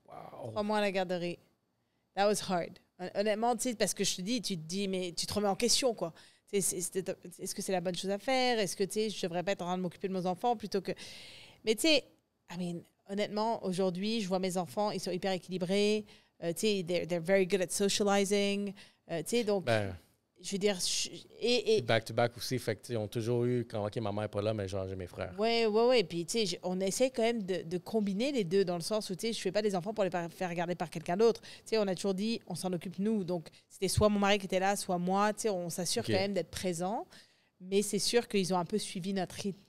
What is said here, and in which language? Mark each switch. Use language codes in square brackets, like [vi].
[fr] Wow. 3 mois à la garderie. [en] That was hard. [fr] Honnêtement, tu sais, parce que je te dis, mais tu te remets en question, quoi. Est-ce que c'est la bonne chose à faire? Est-ce que, tu sais, je devrais pas être en train de m'occuper de mes enfants plutôt que... Mais, tu sais, honnêtement, aujourd'hui, je vois mes enfants, ils sont hyper équilibrés. Tu sais, [en] they're very good at socializing. [fr] Tu sais, donc... je veux dire... Et back-to-back aussi, fait que, ils ont toujours eu, quand ma mère n'est pas là, mais genre, j'ai mes frères. Ouais. Puis, tu sais, on essaie quand même de combiner les deux dans le sens où, tu sais, je ne fais pas des enfants pour les faire regarder par quelqu'un d'autre. Tu sais, on a toujours dit, on s'en occupe nous. Donc, c'était soit mon mari qui était là, soit moi. Tu sais, on s'assure quand même d'être présent. Mais c'est sûr qu'ils ont un peu suivi notre rythme.